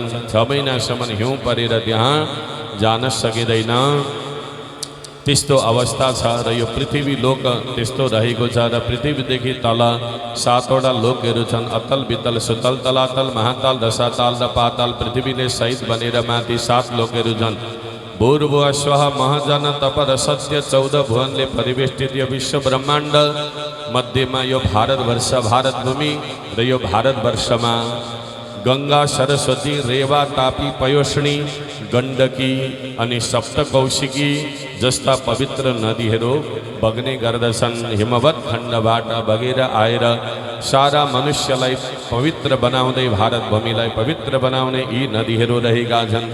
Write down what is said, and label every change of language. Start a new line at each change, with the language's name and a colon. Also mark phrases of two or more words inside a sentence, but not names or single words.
Nepali: 6 महिनासम्म हिउँ परेर त्यहाँ जान सकिँदैन, त्यस्तो अवस्था छ। र यो पृथ्वी लोक त्यस्तो रहेको छ। र पृथ्वीदेखि तल 7वटा लोकहरू छन्, अतल वितल सुतल तलातल महातल रसातल र पाताल। पृथ्वीले सहित बनेर माथि 7 लोकहरू छन्। भूर्भुवः स्वः महजन तपर सत्य 14 भुवनले परिवेष्टित यो विश्व ब्रह्माण्ड मध्यमा यो भारतवर्ष भारतभूमि र यो भारतवर्षमा गंगा सरस्वती रेवा तापी पयोष्णी गण्डकी अनि सप्तकौशिकी जस्ता पवित्र नदीहरू बग्ने गर्दछन्। हिमवत खण्डबाट बगेर आएर सारा मनुष्यलाई पवित्र बनाउँदै भारतभूमिलाई पवित्र बनाउने यी नदीहरू रहेका छन्।